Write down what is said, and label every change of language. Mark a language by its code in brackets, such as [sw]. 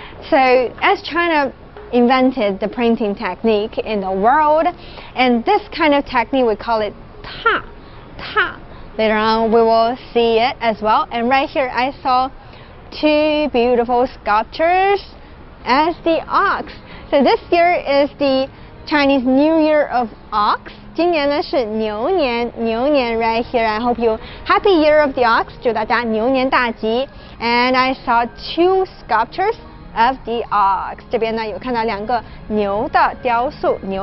[en] So as China invented the printing technique in the world, and this kind of technique, we call it ta. Later on, we will see it as well. And right here, I saw two beautiful sculptures as the ox. So this year is the Chinese New Year of Ox. [zh] 今年呢是牛年 [en] right here. I hope you happy year of the ox. [zh] 祝大家牛年大吉. [en] And I saw two sculptures of the ox. [zh] 这边呢有看到两个牛的雕塑。